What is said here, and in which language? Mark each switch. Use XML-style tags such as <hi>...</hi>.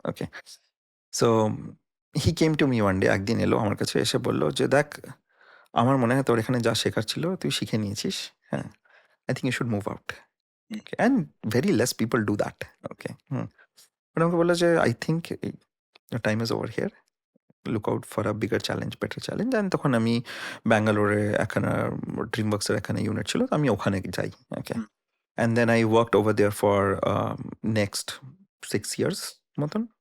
<en>Okay, so he came to me one day,</en> <bn>একদিন এলো আমার কাছে, এসে বললো যে দেখ, আমার মনে হয় তোর এখানে যা শেখার ছিল তুই শিখে নিয়েছিস।</bn> <en>হ্যাঁ, I think you should move out. Okay, and very less people do that. Okay.</en> <bn>But আমাকে বললো যে</bn> <en>I think time is over here, look out for a bigger challenge, better challenge.</en> <bn>And তখন আমি ব্যাঙ্গালোরে একখানা ড্রিমওয়ার্কসের এখানে ইউনিট ছিল, তো আমি ওখানে যাই।</bn> <en>Okay, hmm. And then I worked over there for next 6 years মতন।</en>